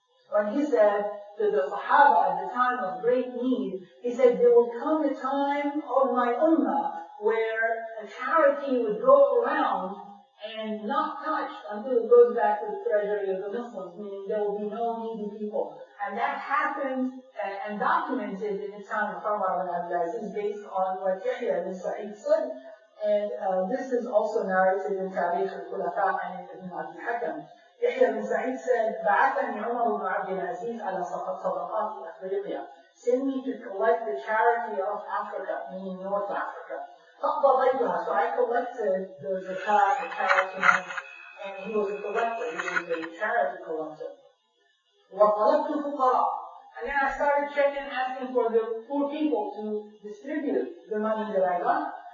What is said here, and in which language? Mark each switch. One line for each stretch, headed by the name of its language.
English: When he said to the Sahaba at the time of great need, he said, there will come a time of my ummah where a charity would go around and not touch until it goes back to the treasury of the Muslims, meaning there will be no needy people. And that happened and documented in the time of Umar bin Abdul-Aziz based on what Yahya ibn Sa'id said. And this is also narrated in Tarikh al-Khilafah and in Ibn Abdul Hakam.
Arabic: Yahya ibn Sa'id said, بعثني عمر بن عبد العزيز على صدقات أفريقيا.
English: Send me to collect the charity of Africa, meaning North Africa.
Arabic: فقضيتها,
English: so I collected the zakat, the charity, and he was a collector, he was a charity collector.
Arabic: وطلبت الفقراء,
English: and then I started checking, asking for the poor people to distribute the money that I got.